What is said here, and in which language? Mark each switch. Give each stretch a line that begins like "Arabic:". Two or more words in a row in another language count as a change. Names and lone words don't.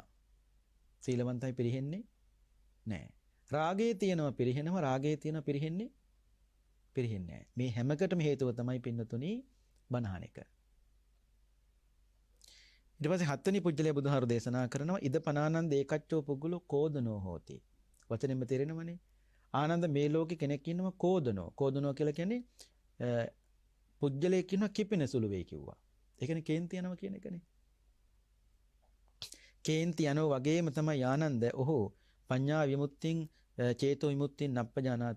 Sinhala: සීලවන්තයි පිරිහෙන්නේ නැහැ. රාගයේ තියෙනවා පිරිහෙනවා. රාගයේ තියෙනවා පිරිහෙන්නේ නැහැ. මේ හැමකටම හේතුව තමයි පින්නතුණි බණහන එක. ඊට පස්සේ හත්වෙනි පුජ්‍යලේ බුදුහාරු දේශනා කරනවා
Pali: ඉද පනානන්ද ඒකච්චෝ පුග්ගලෝ කෝදනෝ හෝති.
Sinhala: වචනෙම තේරෙනවනේ. ආනන්ද මේ ලෝකේ කෙනෙක් ඉන්නවා කෝදනෝ. කෝදනෝ කියලා කියන්නේ පුජ්‍යලයක් ඉන්නවා කිපෙන සුළු වෙයි කිව්වා. ඒ කියන්නේ කේන්ති යනවා කියන එකනේ. කේන්ති යනවා වගේම තමයි ආනන්ද ඔහු
Pali: පඤ්ඤා විමුක්තිං චේතෝ විමුක්තිං නප්පජානාති.